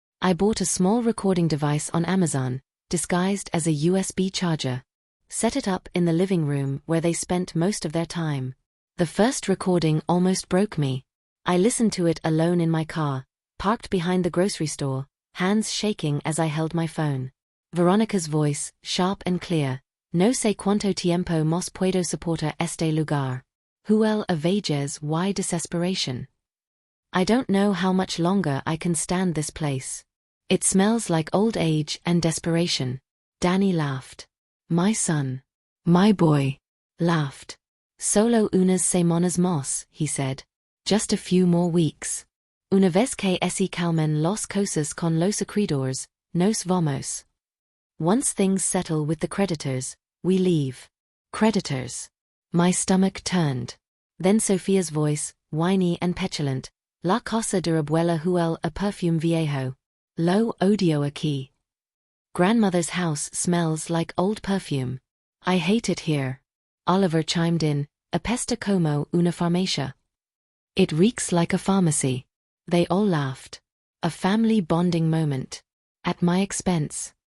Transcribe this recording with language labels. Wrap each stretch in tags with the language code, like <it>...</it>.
<en>I bought a small recording device on Amazon, disguised as a USB charger. Set it up in the living room where they spent most of their time. The first recording almost broke me. I listened to it alone in my car, parked behind the grocery store, hands shaking as I held my phone. Veronica's voice, sharp and clear.</en> <es>No sé cuánto tiempo más puedo soportar este lugar. Huel a veces y desesperation.</es> <en>I don't know how much longer I can stand this place. It smells like old age and desperation. Danny laughed. My son. My boy. Laughed. Solo unas semanas más, he said. Just a few more weeks.</en> <es>Una vez que se calmen las cosas con los acreedores, nos vamos.</es> <en>Once things settle with the creditors, we leave. Creditors. My stomach turned. Then Sophia's voice, whiny and petulant.</en> <es>La casa de abuela huele a perfume viejo. Lo odio aquí.</es> <en>Grandmother's house smells like old perfume. I hate it here. Oliver chimed in, apesta como una farmacia. It reeks like a pharmacy. They all laughed. A family bonding moment. At my expense.</en>